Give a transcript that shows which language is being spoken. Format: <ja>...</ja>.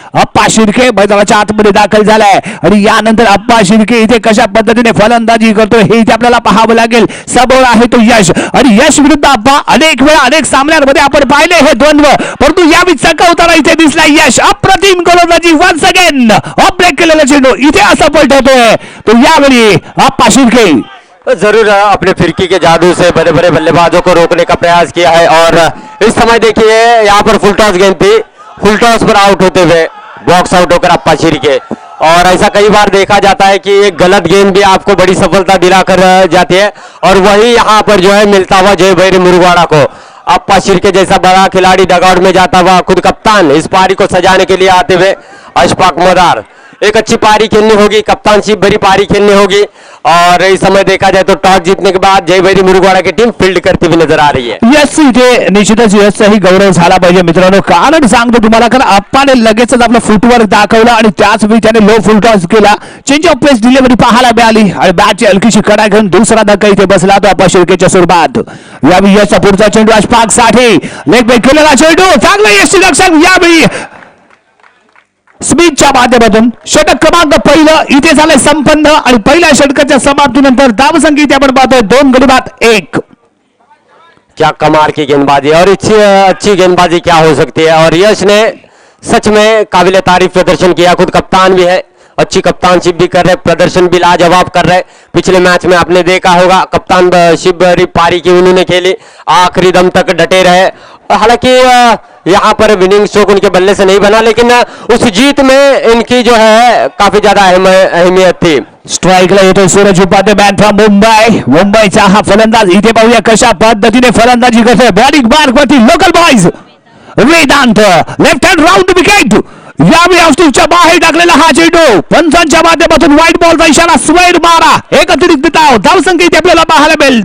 <mr>अप्पा शिर्के मैदानाच्या आतमध्ये दाखल झालाय आणि यानंतर अप्पा शिर्के इथे कशा पद्धतीने फलंदाजी करतोय हे इथे आपल्याला पाहावं लागेल. समोर आहे तो यश आणि यश विरुद्ध अप्पा. अनेक वेळा अनेक सामन्यांमध्ये आपण पाहिले हे द्वंद्व, परंतु यावेळी चकवताना इथे दिसला यश. अप्रतिम गोलंदाजी, वन्स अगेन ऑफ ब्रेक केलेला चेंडू इथे असा पलटवतोय तो. यावेळी अप्पा शिर्के</mr> <hi>जरूर अपने फिरकी के जादू से बड़े बड़े बल्लेबाजों को रोकने का प्रयास किया है और इस समय देखिए यहाँ पर फुल टॉस गेंद थी, फुल टॉस पर आउट होते हुए बॉक्स आउट होकर अप्पा शिर्के. और ऐसा कई बार देखा जाता है कि एक गलत गेंद भी आपको बड़ी सफलता दिलाकर जाती है और वही यहाँ पर जो है मिलता हुआ जय भैरी मुरुगाड़ा को. अप्पा शिर्के जैसा बड़ा खिलाड़ी डगआउट में जाता हुआ, खुद कप्तान इस पारी को सजाने के लिए आते हुए अशफाक मदार. एक अच्छी पारी खेलनी होगी, कप्तानशिप भरी पारी खेलनी होगी और इस समय देखा जाए तो टॉस जीतने के बाद जय भैरी मुरुगाड़ा की टीम फील्ड करती हुई नजर आ रही है.</hi> <mr>यस, इथे निश्चितच यशचाही गौरव झाला पाहिजे मित्रांनो. कारण सांगतो तुम्हाला, कारण अप्पाने लगेचच आपलं फुटवर्क दाखवला आणि त्याच वेळी त्याने लो फुल टॉस केला. चेंज ऑफ पेस डिलिव्हरी पाहायला मिळाली आणि बॅटची हलकीशी कडा घेऊन दुसरा धक्का इथे बसला तो अप्पा शिर्केच्या स्वरूपात. यावेळी यशचा पुढचा चेंडू अशफाक साठी लेग ब्रेक केलेला चेंडू, चांगलं यशची रक्षण. यावेळी स्मिथच्या माध्यमातून षटक क्रमांक पहिलं इथे झालंय संपन्न आणि पहिल्या षटकाच्या समाप्तीनंतर धावसंख्या इथे आपण पाहतोय 2 गडी बाद 1.</mr> <hi>क्या कमाल की गेंदबाजी और अच्छी गेंदबाजी क्या हो सकती है. और यश ने सच में काबिल तारीफ प्रदर्शन किया, खुद कप्तान भी है, अच्छी कप्तानशिप भी कर रहे, प्रदर्शन भी लाजवाब कर रहे. पिछले मैच में आपने देखा होगा कप्तानशिप भरी पारी की उन्होंने खेली, आखिरी दम तक डटे रहे. हालांकि यहाँ पर विनिंग स्ट्रोक उनके बल्ले से नहीं बना, लेकिन उस जीत में इनकी जो है काफी ज्यादा अहमियत थी.</hi> <mr>स्ट्राईकला येतोय सूरज उपाध्ये, बॅट फ्रॉम मुंबईचा हा फलंदाज. इथे पाहूया कशा पद्धतीने फलंदाजी करतोय. बॉलिंग मार्क वरती local boys Vedanta, left hand round wicket. यावेळी ऑस्ट्रेलियाच्या बाहेर टाकलेला हा चेंडू, पंचांच्या माध्यमातून व्हाईट बॉलचा इशारा, स्क्वेअर मारा, एक अतिरिक्त धावसंख्या इथे आपल्याला पाहायला मिळेल.</mr>